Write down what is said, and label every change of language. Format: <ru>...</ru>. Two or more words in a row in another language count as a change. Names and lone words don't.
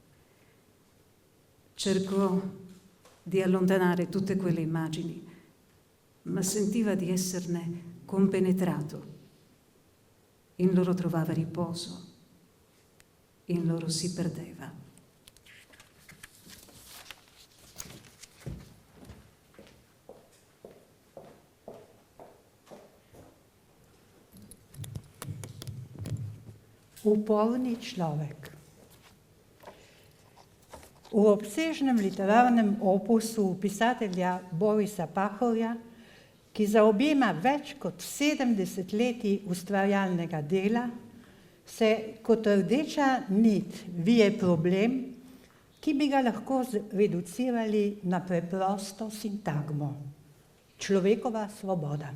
<it>Cercò di allontanare tutte quelle immagini, ma sentiva di esserne compenetrato. In loro trovava riposo, in loro si perdeva.</it> <sl>Uporni človek. V obsežnem literarnem opusu pisatelja Borisa Pahorja, ki zaobjema več kot 70 leti ustvarjalnega dela, se kot rdeča nit vije problem, ki bi ga lahko reducirali na preprosto sintagmo: človekova svoboda.</sl>